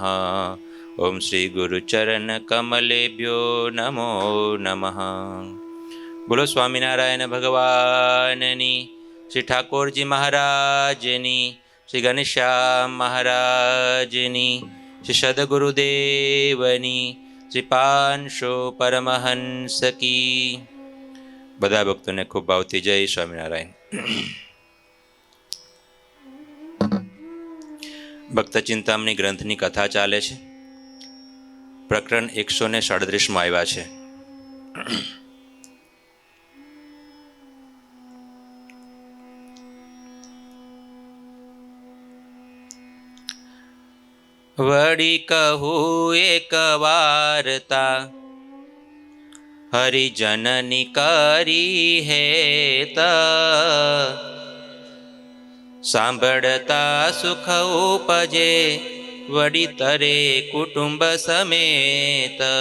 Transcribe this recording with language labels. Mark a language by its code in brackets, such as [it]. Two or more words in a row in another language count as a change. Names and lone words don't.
[sa] ओम श्री गुरुचरण कमलेभ्यो नमो नमः। [gu] બોલો સ્વામિનારાયણ ભગવાનની, શ્રી ઠાકુરજી મહારાજની, શ્રી ઘનશ્યામ મહારાજની, શ્રી સદ્ગુરુદેવની, શ્રી પાંશો પરમહંસ કી। બધા ભક્તોને ખૂબ ભાવથી જય સ્વામિનારાયણ। ભક્ત ચિંતામણી ગ્રંથની કથા ચાલે છે। પ્રકરણ 137માં આવ્યા છે। વળી કહું એક વાર્તા હરિજનની કરી હેત, સાંભળતા સુખ ઉપજે વળી તરે કુટુંબ સમેત।